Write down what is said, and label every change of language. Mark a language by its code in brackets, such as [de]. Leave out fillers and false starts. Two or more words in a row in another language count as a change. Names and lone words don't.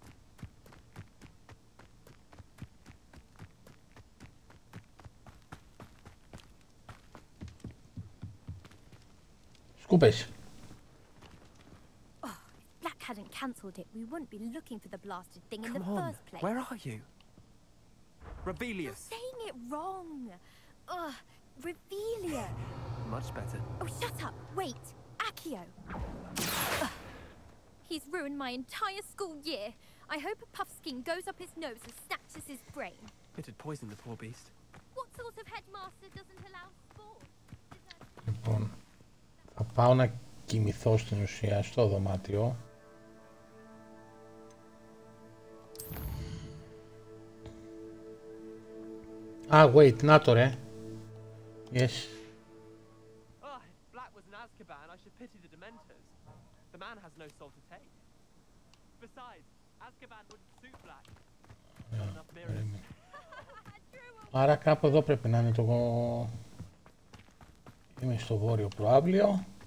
[el] Σκούπες. [en] Oh, if Black hadn't cancelled it, we wouldn't be looking for the blasted thing in the first place. Where are you? Rebellious. You're saying it wrong. Ugh, Revelia. Much better. Oh, shut up. Wait. Accio. He's ruined my entire school year. I hope a Puffskein goes up his nose and snatches his brain. It'd poison the poor beast. What sort of headmaster doesn't allow sport? [el] Λοιπόν, θα πάω να κοιμηθώ στην ουσία στο δωμάτιο. Wait, να το ρε. [en] Yes. Oh, if Black was in Azkaban, I should pity the Dementors. The man has no soul to take. Besides, Azkaban wouldn't suit Black. Not enough mirrors. [el] Άρα κάπου εδώ πρέπει να είναι το... Είμαι στο βόρειο προάβλιο.